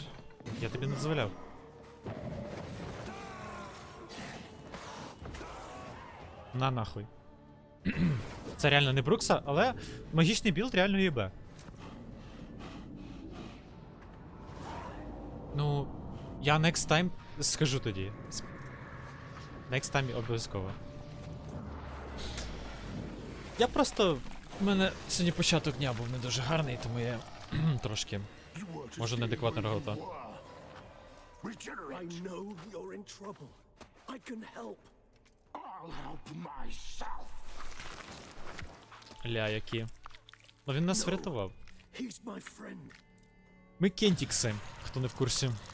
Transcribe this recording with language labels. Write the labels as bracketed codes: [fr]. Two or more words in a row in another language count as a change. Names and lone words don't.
[uk] Я тобі не дозволяв. На нахуй. Це реально не Брукса, але магічний білд реально їбе. Ну, я [en] next time [uk] скажу тоді. [en] Next time [uk] обов'язково. Я просто... У мене сьогодні початок дня був не дуже гарний, тому я трошки... Може неадекватно регота. [en] I know you're in trouble. I can help. I'll help myself. [uk] Ля, які. Ну він нас врятував. [en] He's my friend. [uk] Ми кентікси, хто не в курсі.